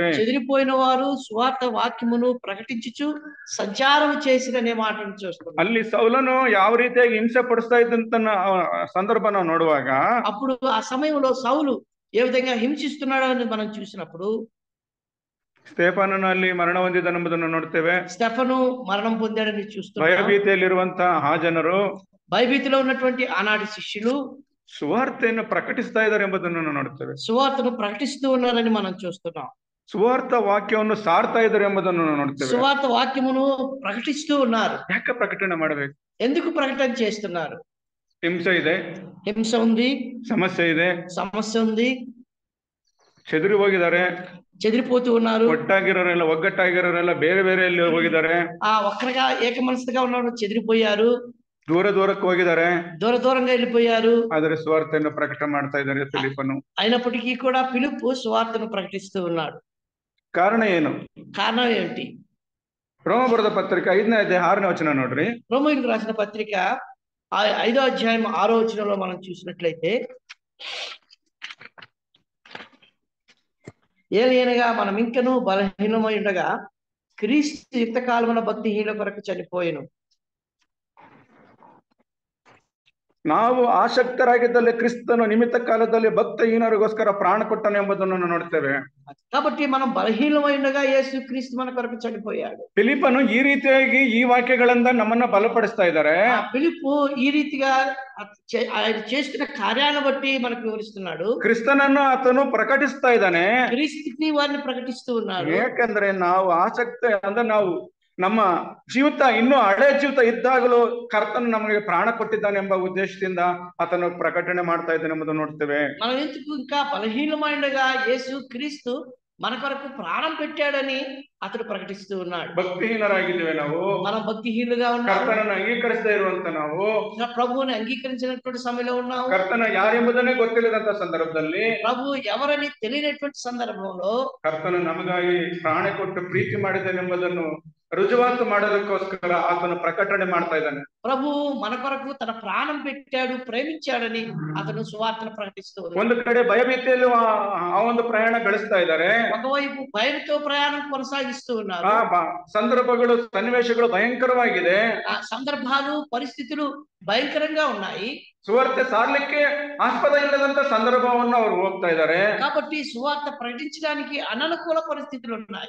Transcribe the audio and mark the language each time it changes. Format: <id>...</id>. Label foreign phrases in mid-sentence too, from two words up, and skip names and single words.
<te>చెదిరిపోయిన వారు సువార్త వాక్యమును ప్రకటించుచు సంచారం చేసిరనే మాటను చూస్తున్నాం.</te> <kn>ಅಲ್ಲಿ ಸೌಲನು ಯಾವ ರೀತಿಯಾಗಿ ಹಿಂಸೆ ಪಡಿಸ್ತಾ ಇದ್ದಂತ ಸಂದರ್ಭ ನಾವು ನೋಡುವಾಗ,</kn> <te>అప్పుడు ఆ సమయంలో సౌలు ఏ విధంగా హింసిస్తున్నాడో అని మనం చూసినప్పుడు,</te> <kn>ಸ್ಟೆಫನನು ಅಲ್ಲಿ ಮರಣ ಹೊಂದಿದನೆಂಬುದನ್ನು ನೋಡ್ತೇವೆ.</kn> <te>స్టెఫను మరణం పొందాడని చూస్తున్నాం.</te> <kn>ಭಯಭೀತಿಯಲ್ಲಿರುವಂತಹ ಆ ಜನರು,</kn> <te>భయభీతిలో ఉన్నటువంటి ఆనాటి శిష్యులు</te> <kn>ಸುವಾರ್ತೆಯನ್ನು ಪ್ರಕಟಿಸ್ತಾ ಇದ್ದಾರೆ ಎಂಬುದನ್ನು ನೋಡ್ತೇವೆ.</kn> <te>సువార్తను ప్రకటిస్తూ ఉన్నారని మనం చూస్తున్నాం.</te> <kn>ಸುವಾರ್ತ ವಾಕ್ಯವನ್ನು ಸಾರ್ತಾ ಇದ್ದಾರೆ ಎಂಬುದನ್ನು ನೋಡ್ತೇವೆ.</kn> <te>సువార్త వాక్యమును ప్రకటిస్తూ ఉన్నారు.</te> <kn>ಯಾಕೆ ಪ್ರಕಟಣೆ ಮಾಡಬೇಕು?</kn> <te>ఎందుకు ప్రకటన చేస్తున్నారు?</te> <kn>ಹಿಂಸೆ ಇದೆ,</kn> <te>హింస ఉంది,</te> <kn>ಸಮಸ್ಯೆ ಇದೆ,</kn> <te>సమస్య ఉంది,</te> <kn>ಚೆದರಿ ಹೋಗಿದ್ದಾರೆ,</kn> <te>చెదిరిపోతూ ఉన్నారు.</te> <kn>ಒಗ್ಗಟ್ಟಾಗಿರೋರೆಲ್ಲ ಬೇರೆ ಬೇರೆಯಲ್ಲಿ ಹೋಗಿದ್ದಾರೆ.</kn> <te>ఒక్కరిగా ఏక మనసుగా ఉన్నవారు చెదిరిపోయారు,</te> <kn>ದೂರಕ್ಕೆ ಹೋಗಿದ್ದಾರೆ,</kn> <te>దూరంగా వెళ్ళిపోయారు.</te> <kn>ಆದರೆ ಸುವಾರ್ತೆಯನ್ನು ಪ್ರಕಟ ಮಾಡ್ತಾ ಇದ್ದಾರೆ ಫಿಲಿಪ್ಪನು.</kn> <te>అయినప్పటికీ కూడా ఫిలిప్పు సువార్తను ప్రకటిస్తూ ఉన్నాడు.</te> <kn>ಕಾರಣ ಏನು?</kn> <te>కారణం ఏమిటి?</te> <kn>ರೋಮ ಬರೆದ ಪತ್ರಿಕೆ 5ನೇ ಅಧ್ಯಾಯ 6ನೇ ವಚನ ನೋಡ್ರಿ.</kn> <te>రోమీయులకు రాసిన పత్రిక 5వ అధ్యాయం 6వ వచనంలో మనం చూసినట్లయితే, ఏలయనగా మనం ఇంకనూ బలహీనమై ఉండగా క్రీస్తు యుక్తకాలమున భక్తిహీనుల కొరకు చనిపోయెను.</te> <kn>ನಾವು ಆಸಕ್ತರಾಗಿದ್ದಲ್ಲಿ ಕ್ರಿಸ್ತನು ನಿಮಿತ್ತ ಕಾಲದಲ್ಲಿ ಭಕ್ತಹೀನರಿಗೋಸ್ಕರ ಪ್ರಾಣ ಕೊಟ್ಟನು ಎಂಬುದನ್ನು ನೋಡ್ತೇವೆ.</kn> <te>కాబట్టి మనం బలహీనమై ఉండగా యేసు క్రీస్తు మన కొరకు చనిపోయాడు.</te> <kn>ಫಿಲಿಪ್ಪನು ಈ ರೀತಿಯಾಗಿ ಈ ವಾಕ್ಯಗಳಿಂದ ನಮ್ಮನ್ನ ಬಲಪಡಿಸ್ತಾ ಇದ್ದಾರೆ.</kn> <te>ఫిలిప్పు ఈ రీతిగా ఆయన చేస్తున్న కార్యాలను బట్టి మనకు వివరిస్తున్నాడు.</te> <kn>ಕ್ರಿಸ್ತನನ್ನು ಆತನು ಪ್ರಕಟಿಸ್ತಾ ಇದ್ದಾನೆ.</kn> <te>క్రీస్తుని వారిని ప్రకటిస్తూ ఉన్నాడు.</te> <kn>ಯಾಕಂದ್ರೆ ನಾವು ಆಸಕ್ತಿ ಅಂದ್ರೆ ನಾವು ನಮ್ಮ ಜೀವಿತ ಇನ್ನೂ ಹಳೆ ಜೀವಿತ ಇದ್ದಾಗಲೂ ಕರ್ತನು ನಮಗೆ ಪ್ರಾಣ ಕೊಟ್ಟಿದ್ದಾನೆ ಎಂಬ ಉದ್ದೇಶದಿಂದ ಆತನು ಪ್ರಕಟಣೆ ಮಾಡ್ತಾ ಇದ್ದಾನೆ ಎಂಬುದನ್ನು ನೋಡ್ತೇವೆ.</kn> <te>మనం ఎందుకు ఇంకా బలహీనమైనగా యేసు క్రీస్తు మన కొరకు ప్రాణం పెట్టాడని అతడు ప్రకటిస్తూ ఉన్నాడు.</te> <kn>ಭಕ್ತಿಹೀನರಾಗಿದ್ದೇವೆ ನಾವು,</kn> <te>మనం భక్తిహీనులుగా ఉన్నాము,</te> <kn>ಕರ್ತನನ್ನು ಅಂಗೀಕರಿಸದೇ ಇರುವಂತ ನಾವು,</kn> <te>ప్రభువుని అంగీకరించినటువంటి సమయంలో ఉన్నాము,</te> <kn>ಕರ್ತನ ಯಾರೆಂಬುದನ್ನೇ ಗೊತ್ತಿಲ್ಲದಂತ ಸಂದರ್ಭದಲ್ಲಿ,</kn> <te>ప్రభు ఎవరని తెలియనటువంటి సందర్భంలో</te> <kn>ಕರ್ತನು ನಮಗಾಗಿ ಪ್ರಾಣ ಕೊಟ್ಟು ಪ್ರೀತಿ ಮಾಡಿದ್ದಾನೆಂಬುದನ್ನು ರುಜುವಾತು ಮಾಡೋದಕ್ಕೋಸ್ಕರ ಆತನು ಪ್ರಕಟಣೆ ಮಾಡ್ತಾ ಇದ್ದಾನೆ.</kn> <te>ప్రభు మన కొరకు తన ప్రాణం పెట్టాడు, ప్రేమించాడని అతను సువార్తను ప్రకటిస్తూ ఉన్నాడు.</te> <kn>ಒಂದು ಕಡೆ ಭಯಭೀತಿಯಲ್ಲಿ ಆ ಒಂದು ಪ್ರಯಾಣ ಬೆಳೆಸ್ತಾ ಇದ್ದಾರೆ.</kn> <te>ఒకవైపు భయంతో ప్రయాణం కొనసాగిస్తూ ఉన్నారు.</te> <kn>ಸಂದರ್ಭಗಳು, ಸನ್ನಿವೇಶಗಳು ಭಯಂಕರವಾಗಿದೆ.</kn> <te>ఆ సందర్భాలు, పరిస్థితులు భయంకరంగా ఉన్నాయి.</te> <kn>ಸುವಾರ್ತೆ ಸಾರ್ಲಿಕ್ಕೆ ಆಸ್ಪದ ಇಲ್ಲದಂತ ಸಂದರ್ಭವನ್ನು ಅವರು ಹೋಗ್ತಾ ಇದ್ದಾರೆ.</kn> <te>కాబట్టి సువార్త ప్రకటించడానికి అననుకూల పరిస్థితులు ఉన్నాయి.</te>